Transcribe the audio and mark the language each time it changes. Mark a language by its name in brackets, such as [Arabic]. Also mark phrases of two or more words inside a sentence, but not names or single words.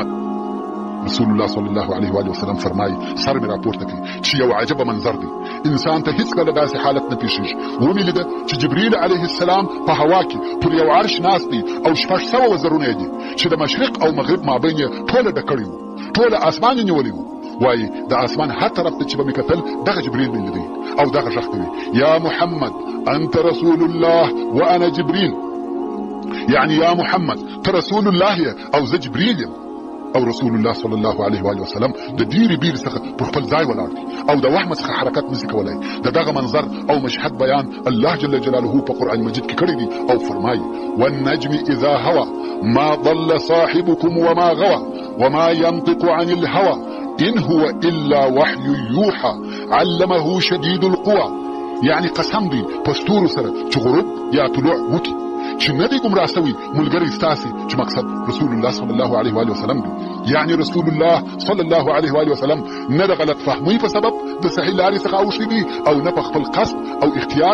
[Pashto] رسول الله [Arabic] صلی الله علیه و آله وسلم [Pashto] فرمایي سر مې راپورته کړي چې یو عجبه منظر دی، انسان ته هیڅکله داسې حالت نه پېښېږي. ومې لیده چې جبریل [Arabic] علیه السلام [Pashto] په هوا کې پر یو عرش ناست دی او 600 وزرونه یې دي چې د مشرق او مغرب مابین یې ټوله ډک کړي وو، ټوله اسمان یې نیولی وو. وایي د اسمان هر طرف ته چې به مې کتل دغه جبریل مې لیدی او دغه غږ کوي [Arabic] یا محمد انت رسول الله وانا جبریل، [Pashto] یعنی یا محمد ته رسول الله یې او زه جبریل یم. او رسول الله [Arabic] صلی الله علیه و آله وسلم [Pashto] د ډیرې بیرې څخه پر خپل ځای ولاړ دی او د وهم څخه حرکت نشي کولای. دغه منظر او مشهد بیان الله [Arabic] جل جلاله [Pashto] په قرآن مجید کې کړی دی او فرمایي [Arabic] والنجم اذا هوى ما ضل صاحبكم وما غوى وما ينطق عن الهوى ان هو الا وحي يوحى علمه شديد القوى. [Pashto] یعنی قسم دی پستور سره چې غروب یا طلوع وکي چې نه دی ګمراه شوی ملګری ستاسي چې مقصد رسول الله [Arabic] صلی الله علیه و آله وسلم [Pashto] دی. یعنی رسول الله [Arabic] صلی الله علیه و آله وسلم [Pashto] نه د غلط فهمۍ په سبب د صحیح لارې څخه اوښتي دي او نه په خپل قصد او اختیار